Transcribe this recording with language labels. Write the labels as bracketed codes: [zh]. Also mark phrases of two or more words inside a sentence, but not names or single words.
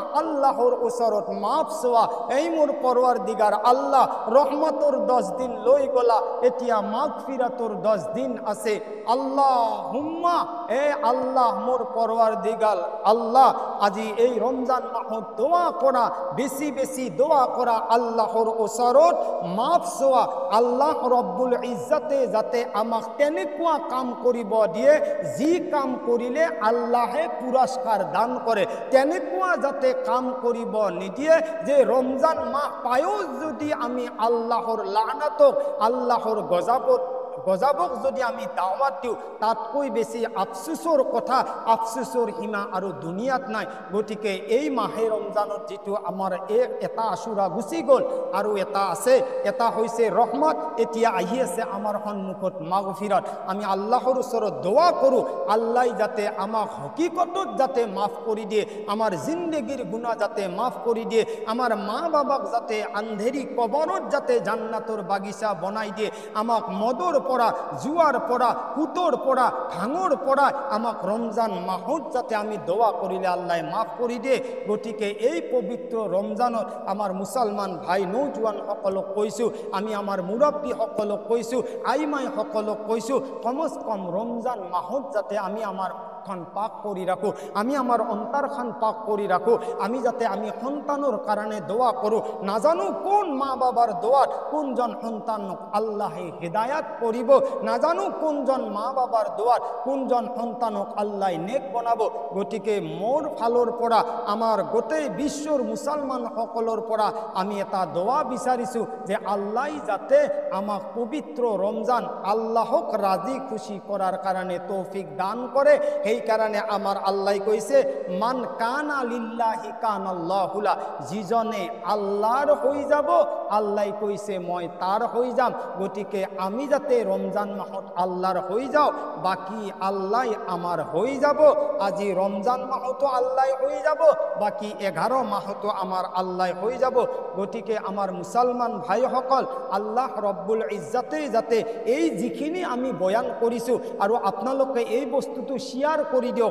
[as] আল্লাহৰ ওচৰত মাফ চোৱা, এই মোৰ পৰৱাৰদিগাৰ আল্লাহ ৰহমতৰ 10 দিন লৈ গলা, এতিয়া মাগফিরাতর 10 দিন আছে। আল্লাহুম্মা, এ আল্লাহ মোর পরওয়ারদিগার আল্লাহ, আজি এই রমজান মাহত দোয়া করা, বেশি বেশি দোয়া করা, আল্লাহর ওচৰত মাফ চোৱা। আল্লাহ রব্বুল ইজ্জতে যাতে আমাক তেনেকুৱা কাম কৰিব দিয়ে, যি কাম কৰিলে আল্লাহে পুৰস্কাৰ দান কৰে, তেনেকুৱা যাতে কাম কৰিব নিদিয়ে, যে রমজান মাহ পায়ো যদি আমি আল্লাহর লানাতক, আল্লাহর গজাবক যদি আমি দাওয়াত দিওঁ, তাতকৈ বেছি আফসোসৰ কথা, আফসোসৰ সীমা আৰু দুনিয়াত নাই। গতিকে এই মাহে ৰমজানত যিটো আমাৰ এটা আশুৰা গুচি গ'ল, আৰু এটা আছে, এটা হৈছে ৰহমত, এতিয়া আহি আছে আমাৰ সন্মুখত মাগফিৰাত। আমি আল্লাহৰ ওচৰত দোয়া কৰোঁ, আল্লাহ যাতে আমাক হকিকতত যাতে মাফ কৰি দিয়ে, আমাৰ জিন্দগীৰ গুনাহ যাতে মাফ কৰি দিয়ে, আমাৰ মা বাবাক যাতে আন্ধেৰি কবৰত যাতে জান্নাতৰ বাগিচা বনাই দিয়ে, আমাক মদৰ পৰা, জুয়ার পৰা, কুতর পৰা, ভাঙৰ পৰা আমাক রমজান মাহত যাতে আমি দোয়া করিলে আল্লাহ মাফ কৰি দিয়ে। গতিকে এই পবিত্র রমজানত আমার মুসলমান ভাই নৌজোৱান সকলক কৈছোঁ, আমি আমার মুরব্বী সকলক কৈছোঁ, আইমাই সকলক কৈছোঁ, কমস কম রমজান মাহত যাতে আমি আমার পাক কৰি রাখো, আমি আমার অন্তরখান পাক কৰি রাখো, আমি যাতে আমি সন্তানৰ কাৰণে দোয়া কৰোঁ। নাজানো কোন মা বাবার দোয়াত কোনজন সন্তানক আল্লাহে হেদায়াত কৰিব, নাজানো কোনজন মা বাবার দোয়াত কোনজন সন্তানক আল্লাহ নেক বনাব। গতিকে মোর ফালৰ পৰা, আমাৰ গোটেই বিশ্বৰ মুছলমান সকলৰ পৰা আমি এটা দোয়া বিচাৰিছোঁ, যে আল্লাহ যাতে আমাক পবিত্র রমজান আল্লাহক রাজি খুশি করার কারণে তৌফিক দান করে। এই কারণে আমার আল্লাহ কইছে, [ar] من كان لله كان الله له, [as] যিজনে আল্লাহর হয়ে যাব, আল্লাহ কইছে মই তার হয়ে যাম। গতিকে আমি যাতে রমজান মাহত আল্লাহর হয়ে যাও, বাকি আল্লাহ আমার হয়ে যাব। আজি রমজান মাহতো আল্লাহ হয়ে যাব, বাকি 11 মাহতো আমার আল্লাহ হয়ে যাব। গতিকে আমার মুসলমান ভাই সকল, আল্লাহ রব্বুল ইজ্জতে যাতে এই যিখিনি আমি বয়ান কৰিছোঁ, আৰু আপোনালোকে এই বস্তুটো শ্বেয়াৰ কৰি দিয়ক।